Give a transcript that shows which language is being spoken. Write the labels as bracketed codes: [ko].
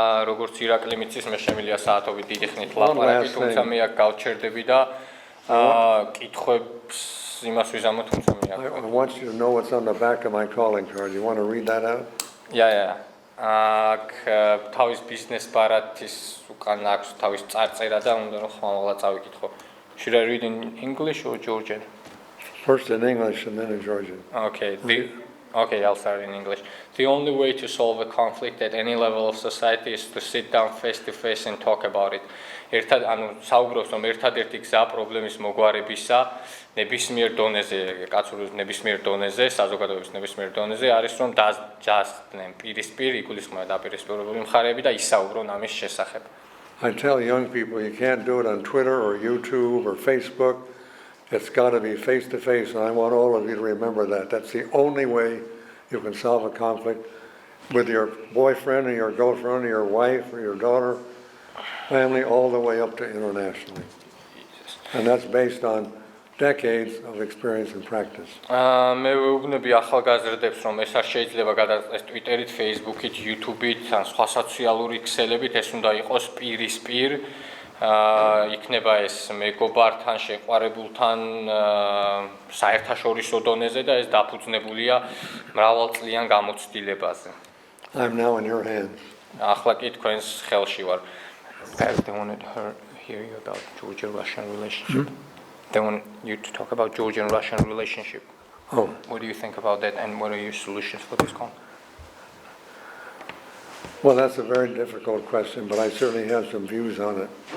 [ka] როგორც ირაკლი მიცის, მე შემიძლია საათობით დიდი ხნით ლაპარაკი, თუმცა მე აქ გავჩერდები და კითხვებს იმას ვიზამო, თუმცა მე აქ. [en] I want you to know what's on the back of my calling card. You want to read that out? Yeah. [ka] აქ თავის ბიზნეს ბარათის უკან აქვს თავის წარწერა და უნდა რომ ხმამაღლა წავიკითხო. [en] Should I read in English or Georgian? First in English and then in Georgian. Okay, I'll start in English. The only way to solve a conflict at any level of society is to sit down face to face and talk about it. [ka] ერთად ანუ საუბრობს რომ ერთადერთი გზა პრობლემის მოგვარებისა ნებისმიერ დონეზე, კაცურის ნებისმიერ დონეზე, საზოგადოების ნებისმიერ დონეზე არის რომ დასჯდნენ პირისპირ, იგულისხმება დაპირისპირებული მხარეები და ისაუბრონ ამის შესახებ. [en] I tell young people you can't do it on Twitter or YouTube or Facebook. It's got to be face to face, and I want all of you to remember that. That's the only way you can solve a conflict with your boyfriend or your girlfriend or your wife or your daughter, family, all the way up to internationally. And that's based on decades of experience and practice. [ka] მე ვეუბნები ახალგაზრდებს რომ ეს არ შეიძლება გადაწყვეტს Twitter-ით, Facebook-ით, YouTube-ით, ან სხვა სოციალური ქსელებით, ეს უნდა იყოს პირისპირ. იქნება ეს მეგობართან, შეყვარებულთან საერთაშორისო დონეზე და ეს დაფუძნებულია მრავალწლიან გამოცდილებაზე. [en] I'm now in your hands. [ka] ახლა კი თქვენს ხელში ვარ. [en] They wanted to hear you about Georgian-Russian relationship. They want you to talk about Georgian-Russian relationship. Oh. What do you think about that and what are your solutions for this conflict? Well, that's a very difficult question, but I certainly have some views on it.